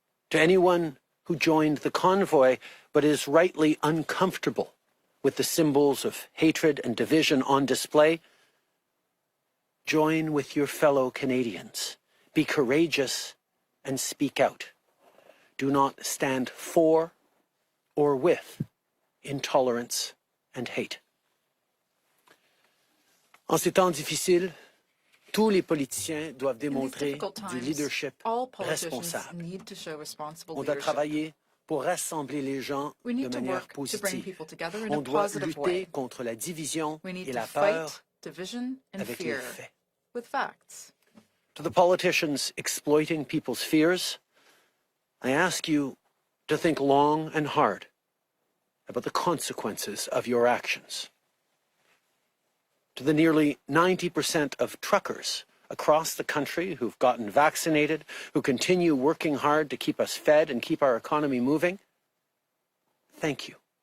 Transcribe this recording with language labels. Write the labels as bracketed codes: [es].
[en] To anyone who joined the convoy but is rightly uncomfortable with the symbols of hatred and division on display, join with your fellow Canadians. Be courageous and speak out. Do not stand for or with intolerance and hate. [fr] En ces temps difficiles, tous les politiciens doivent démontrer du leadership responsable. On doit travailler pour rassembler les gens de manière positive. On doit lutter contre la division et la peur avec les faits. [en] To the politicians exploiting people's fears, I ask you to think long and hard about the consequences of your actions. To the nearly 90% of truckers across the country who've gotten vaccinated, who continue working hard to keep us fed and keep our economy moving, thank you.